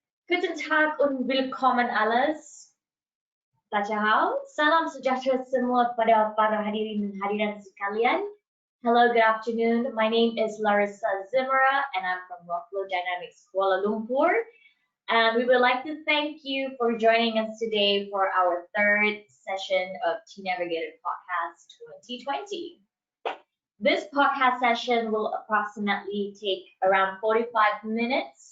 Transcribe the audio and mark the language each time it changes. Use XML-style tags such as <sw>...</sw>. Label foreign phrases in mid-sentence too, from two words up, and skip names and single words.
<de>Guten Tag und willkommen alles. Tachahau.</de> <ms>Salam sejahtera semua pada para hadirin dan hadirat sekalian.</ms> <en>Hello, good afternoon. My name is Larissa Zimera, and I'm from Rockflow Dynamics Kuala Lumpur. And we would like to thank you for joining us today for our third session of tNavigator Podcast 2020. This podcast session will approximately take around 45 minutes.</en>